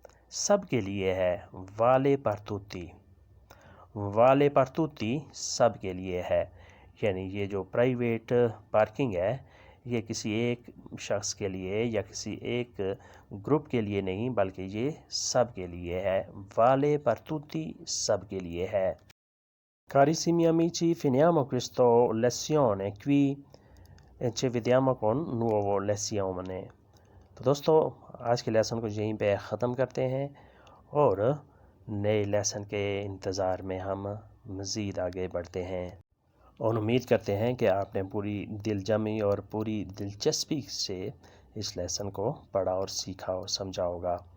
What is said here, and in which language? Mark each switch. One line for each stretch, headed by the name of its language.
Urdu: سب کے لیے ہے
Italian: vale per tutti.
Urdu: vale per tutti سب کے لیے ہے. یعنی یہ جو پرائیویٹ پارکنگ ہے یہ کسی ایک شخص کے لیے یا کسی ایک گروپ کے لیے نہیں بلکہ یہ سب کے لیے ہے.
Italian: vale per tutti
Urdu: سب کے لیے ہے.
Italian: Carissimi amici, finiamo questa lezione qui e ci vediamo con nuovo lezione.
Urdu: تو دوستو آج کے لیسن کو یہیں پہ ختم کرتے ہیں اور نئے لیسن کے انتظار میں ہم مزید آگے بڑھتے ہیں اور امید کرتے ہیں کہ آپ نے پوری دل جمی اور پوری دلچسپی سے اس لیسن کو پڑھا اور سیکھا اور سمجھا ہوگا.